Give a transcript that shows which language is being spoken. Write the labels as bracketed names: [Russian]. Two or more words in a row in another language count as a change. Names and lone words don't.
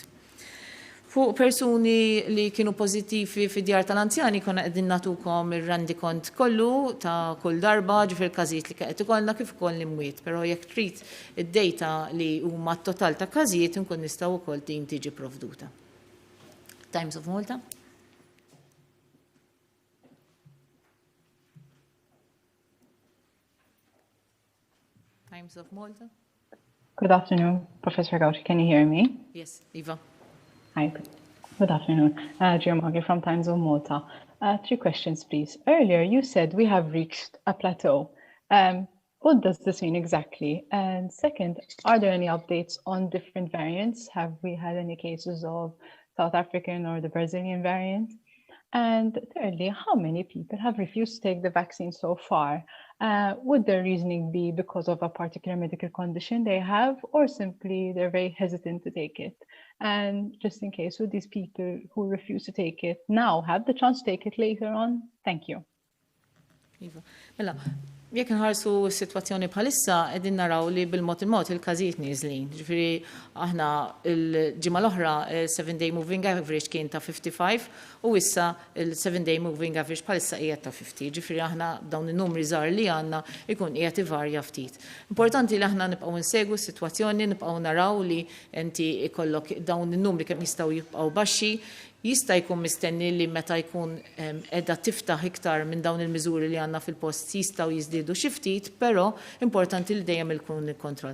[Maltese] Fuq persuni li kienu pożittivi fid-djar tal-anzjani konna qegħdin nagħtukom ir-rendikont kollu ta' kull darba ġifier każijiet li qed ikollna kif ukoll l-imwiet, però jekk trid id-data li huma t-total ta' każijiet inkun nistgħu wkoll din tiġi provduta. [English] Times of Malta. Times of Malta. Good afternoon, Professor Gauci. Can you hear me? Yes, Eva. Hi, good afternoon. Giamagi from Times of Malta. 3 questions, please. Earlier, you said we have reached a plateau. What does this mean exactly? And second, are there any updates on different variants? Have we had any cases of South African or the Brazilian variant? And thirdly, how many people have refused to take the vaccine so far? Would their reasoning be because of a particular medical condition they have, or simply they're very hesitant to take it? And just in case, would these people who refuse to take it now have the chance to take it later on? Thank you. [Maltese] Mela, jekk nħarsu s-sitwazzjoni bħalissa qegħdin naraw li bil-mod il-każijiet nieżlin. Ġifieri aħna l-ġimgħa l-oħra [English] 7-day moving average [Maltese] kien ta' 55 u issa il- [English] 7-day moving average [Maltese] bħalissa qiegħed ta' 50. Ġifieri aħna dawn in-numri żgħar li għandna ikun qiegħed ivarja ftit. Importanti li aħna nibqgħu nsegwu s-sitwazzjoni, nibqgħu naraw li inti ikollok dawn in-numri kemm jistgħu jibqgħu baxxi. Jista' jkun mistenni li meta jkun qiegħda tiftaħ iktar minn dawn il-miżuri li għandna fil-post jistgħu jiżdiedu xi ftit, però importanti li dejjem ikun il-kontroll.